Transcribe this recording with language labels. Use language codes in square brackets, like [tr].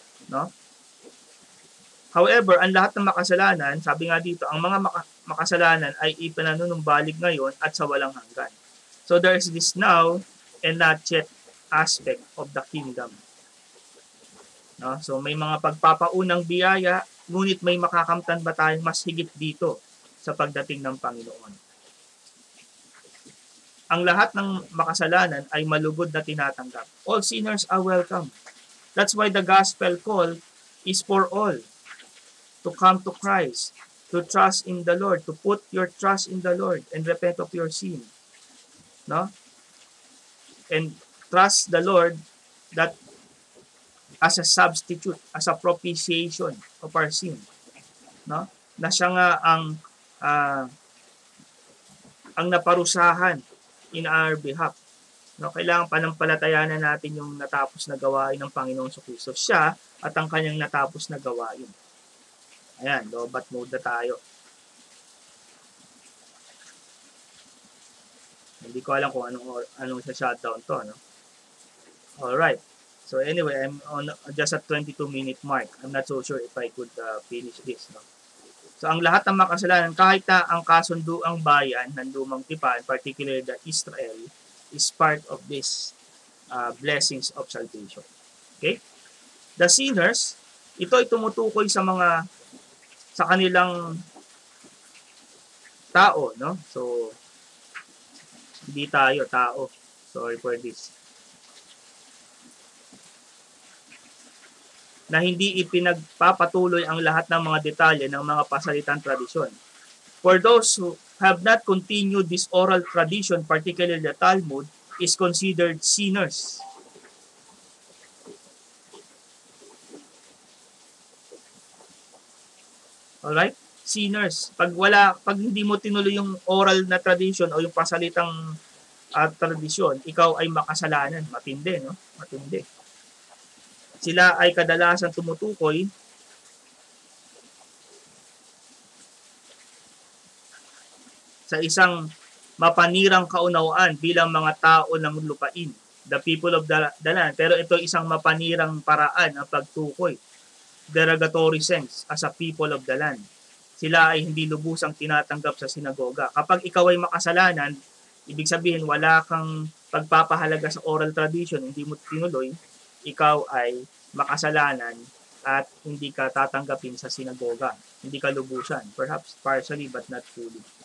[tl] No? However, ang lahat ng makasalanan, sabi nga dito, ang mga makasalanan ay ipinanunumbalik ngayon at sa walang hanggan. [en] So there is this now and not yet aspect of the kingdom. No? [tl] So may mga pagpapaunang biyaya, ngunit may makakamtan ba tayong mas higit dito sa pagdating ng Panginoon? Ang lahat ng makasalanan ay malugod na tinatanggap. [en] All sinners are welcome. That's why the gospel call is for all to come to Christ, to trust in the Lord, to put your trust in the Lord and repent of your sin. No? And trust the Lord that as a substitute, as a propitiation of our sin. No? [tl] Na siya nga ang naparusahan in our behalf. No, kailangan panampalatayanan natin yung natapos na gawain ng Panginoong Kristo. Siya at ang kanyang natapos na gawain. Ayan, lobat mode na tayo. Hindi ko alam kung anong sa shutdown to, no? Alright. [en] So anyway, I'm on just at 22-minute mark. I'm not so sure if I could finish this, no? [tl] So ang lahat ng makasalanan, kahit na ang kasunduang bayan ng lumang tipan, particularly the Israel, is part of this blessings of salvation. Okay? The sinners, ito ay tumutukoy sa kanilang tao, no? So, hindi tayo, tao. Sorry for this. Na hindi ipinagpapatuloy ang lahat ng mga detalye ng mga pasalitang tradisyon. [en] For those who have not continued this oral tradition, particularly the Talmud, is considered sinners. [tl] Alright? Sinners. Pag hindi mo tinuloy yung oral na tradition o yung pasalitang tradisyon, ikaw ay makasalanan. Matindi, no? Matindi. Sila ay kadalasan tumutukoy sa isang mapanirang kaunawaan bilang mga tao ng lupain, the people of the land. Pero ito isang mapanirang paraan ng pagtukoy, derogatory sense, as a people of the land. Sila ay hindi lubusang tinatanggap sa sinagoga. Kapag ikaw ay makasalanan, ibig sabihin wala kang pagpapahalaga sa oral tradition, hindi mo tinuloy, ikaw ay makasalanan at hindi ka tatanggapin sa sinagoga. Hindi ka lubusan. [en] Perhaps partially but not fully.